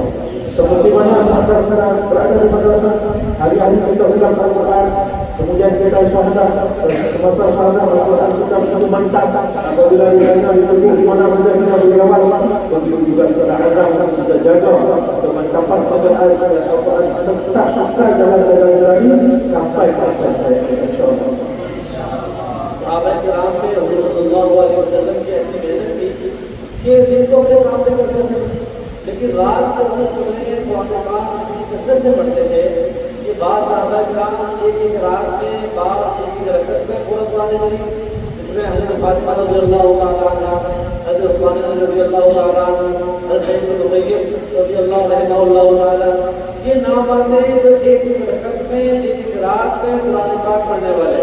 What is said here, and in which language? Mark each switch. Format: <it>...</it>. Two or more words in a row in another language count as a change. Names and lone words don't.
<ms>Seperti mana semasa kita berada di madrasah, hari-hari kita ulang Al-Quran, kemudian kita syahadah, semasa syahadah Al-Quran kita begitu mantap. Apabila kita ditunggu di mana saja kita beramal, begitu juga kita azam kita jaga kemantapan Al-Quran tetap kekal dalam jalan ini sampai akhir hayat kita insya-Allah.</ms> <ur>صحابہ کرام پہ حضور</ur> <ar>صلى الله عليه وسلم</ar> <ur>کی ایسی محنت تھی کہ دن تو اپنے کام پہ کرتے تھے، لیکن رات کو وہ قرآن پاک کثرت سے پڑھتے تھے کہ بعد صحابہ کرام ایک رات میں بعد ایک رکعت میں پورا قرآن مجید، جس میں حضرت فاطمہ</ur> <ar>رضي الله تعالى عنها,</ar> <ur>حضرت عثمان</ur> <ar>رضي الله تعالى عنه,</ar> <ur>حضرت سعید بن مسیب</ur> <ar>رضي الله تعالى,</ar> <ur>یہ نام آتے ہیں جو ایک رکعت میں ایک رات میں قرآن پاک پڑھنے والے.</ur>